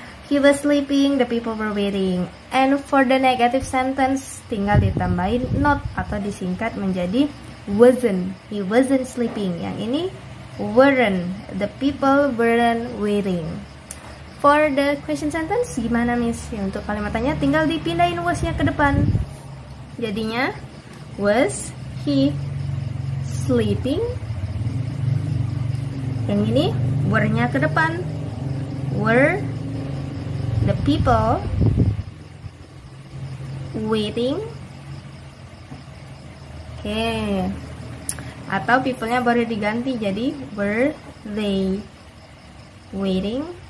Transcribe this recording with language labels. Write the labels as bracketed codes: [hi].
[en] He was sleeping, the people were waiting. And for the negative sentence [id] tinggal ditambahin not atau disingkat menjadi wasn't. [en] He wasn't sleeping. [id] Yang ini [en] weren't, the people weren't waiting. For the question sentence [id] gimana Miss? Ya, untuk kalimat tanya tinggal dipindahin was-nya ke depan. [en] Jadinya was he sleeping? [id] Yang ini were-nya ke depan. [en] Were the people waiting? [id] Oke. Atau people-nya boleh diganti jadi [en] were they waiting?